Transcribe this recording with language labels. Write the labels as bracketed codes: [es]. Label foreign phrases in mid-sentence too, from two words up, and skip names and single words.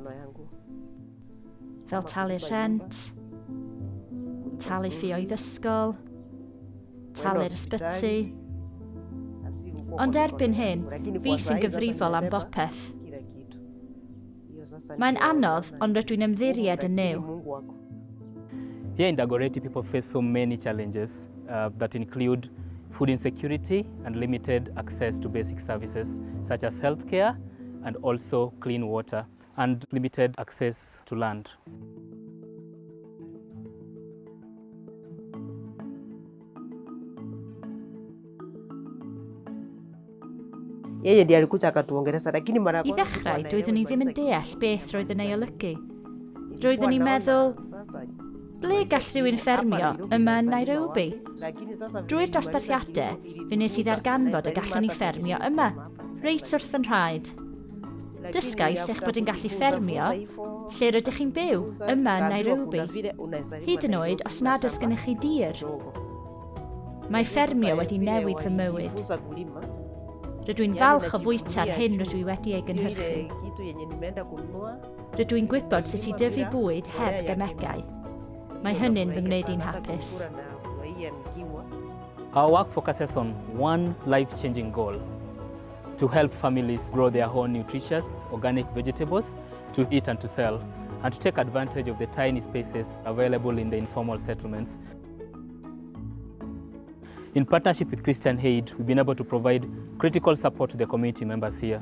[cy] Fel talu rhent, talu ffïoedd ysgol, talu'r ysbyty. Ond erbyn hyn, fi sy'n gyfrifol am bopeth. Mae'n anodd, ond rydw i'n ymddiried yn new. [en] Here in Dagoretti, people face so many challenges that include food insecurity and limited access to basic services such as healthcare and also clean water and limited access to land. [sw] Yeye ndiye alikuja akatuongeleza lakini mara [cy] I ddechrau, doeddwn i ddim yn deall beth roeddwn ei olygu. Roeddwn i'n meddwl, ble gall rhywun ffermio yma yn Nairobi? Drwy'r dosbarthiadau, fe nes I ddarganfod y gallwn ni ffermio yma, reit wrth fy nhraed. Dysgais eich bod yn gallu ffermio, lle rydych chi'n byw, yma yn Nairobi. Hyd yn oed os nad oes gennych chi dir. Mae ffermio wedi newid fy mywyd. Rydw i'n falch o fwyta'r hyn rydw I wedi ei gynhyrchu. Rydw i'n gwybod sut I dyfu bwyd heb gemegau. Mae hynny'n fy gwneud i'n hapus. [en] Our work focuses on one life-changing goal: to help families grow their own nutritious, organic vegetables to eat and to sell, and to take advantage of the tiny spaces available in the informal settlements. In partnership with Christian Aid, we've been able to provide critical support to the community members here.